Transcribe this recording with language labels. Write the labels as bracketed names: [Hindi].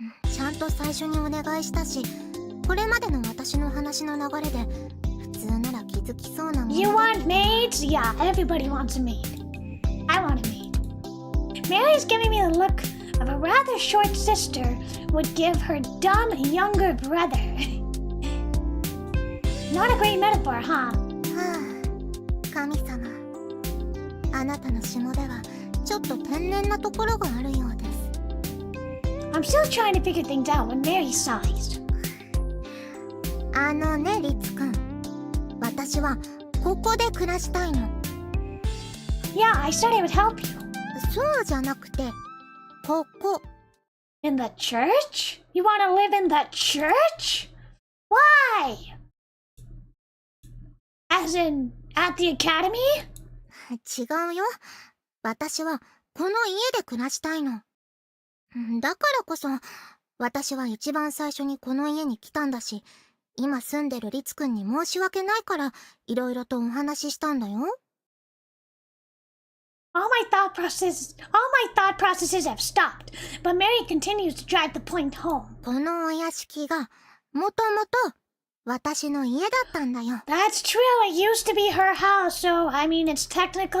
[Japanese] ちゃんと最初にお願いしたし、これまでの私の話の流れで普通なら気づきそうなもの。 [English] You want maids? Yeah, everybody wants a maid. I want a maid. Mary's giving me the look of a rather short sister would give her dumb younger brother. Not a great metaphor, huh? [Japanese] はあ、神様。あなたのしもべはちょっと天然なところがあるようです。 [English] I'm still trying to figure things out when Mary sighs. [Japanese] ね、リツくん。私はここで暮らしたいの。 [English] Yeah, I said I would help you. [Japanese] そうじゃなくて、ここ。 [English] In the church? You want to live in the church? Why? As in, at the academy? [Japanese] 違うよ。私はこの家で暮らしたいの。だからこそ、私は一番最初にこの家に来たんだし、今住んでるリツくんに申し訳ないから、いろいろとお話ししたんだよ。 [English] All my thought processes have stopped, but Mary continues to drive the point home. [Japanese] このお屋敷が、もともと私の家だったんだよ。 [English] That's true. It used to be her house, so I mean, it's her house.